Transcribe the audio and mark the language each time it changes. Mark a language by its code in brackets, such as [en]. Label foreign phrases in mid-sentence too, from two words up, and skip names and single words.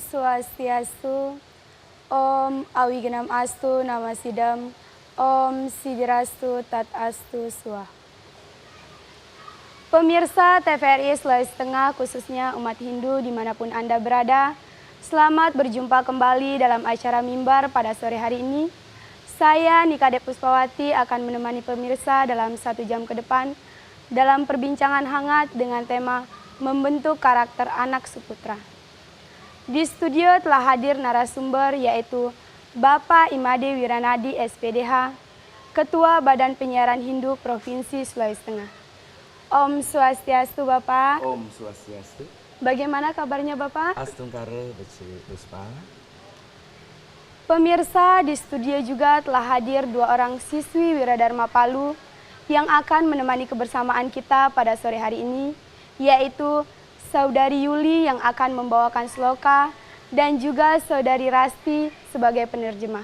[sa] Swastiastu. Om Awigenam Astu Nama Sidam. Om Sidirastu Tat Astu Swah. [id] Pemirsa TVRI Sulawesi Tengah, khususnya umat Hindu dimanapun Anda berada, selamat berjumpa kembali dalam acara Mimbar pada sore hari ini. Saya Nikade Puspawati akan menemani pemirsa dalam 1 jam ke depan dalam perbincangan hangat dengan tema membentuk karakter anak suputra. Di studio telah hadir narasumber yaitu Bapak Imade Wiranadi SPDH, Ketua Badan Penyiaran Hindu Provinsi Sulawesi Tengah. [sa] Om Swastiastu Bapak. Om Swastiastu. [id] Bagaimana kabarnya Bapak? [ban] Astungkare Beci Puspa. [id] Pemirsa, di studio juga telah hadir 2 orang siswi Wiradharma Palu yang akan menemani kebersamaan kita pada sore hari ini, yaitu Saudari Yuli yang akan membawakan sloka dan juga Saudari Rasti sebagai penerjemah.